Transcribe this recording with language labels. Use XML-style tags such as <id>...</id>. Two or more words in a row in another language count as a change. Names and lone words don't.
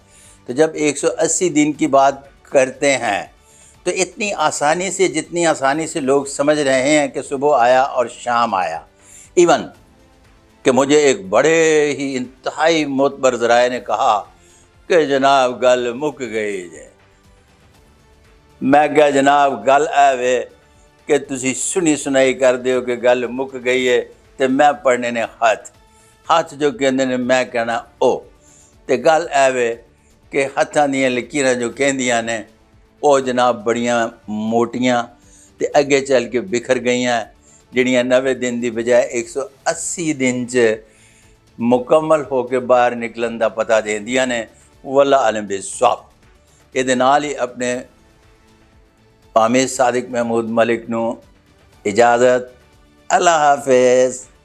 <ur>تو جب 180 دن کی بات کرتے ہیں تو اتنی آسانی سے، جتنی آسانی سے لوگ سمجھ رہے ہیں کہ صبح آیا اور شام آیا، ایون کہ مجھے ایک بڑے ہی انتہائی معتبر ذرائع نے کہا کہ جناب</ur> <pa>گل مک گئی ہے۔ میں کہا جناب گل اے کہ تسی سنی سنائی کر دیو کہ گل مک گئی ہے، تو میں پڑھنے نے ہاتھ جو کہندے نے میں کہنا او، تے گل اے کہ ہتھاں دیاں لکیراں جو کہندیاں نے او جناب بڑیاں موٹیاں تے اگے چل کے بکھر گئیاں، جڑیاں 90 دن دی بجائے 180 دن مکمل ہو کے باہر نکلن دا پتہ دیندیاں نے،</pa> <ar>واللہ علم بالصواب۔</ar> <pa>یہ نال ہی اپنے عامر صادق محمود ملک نو اجازت، اللہ حافظ۔</pa>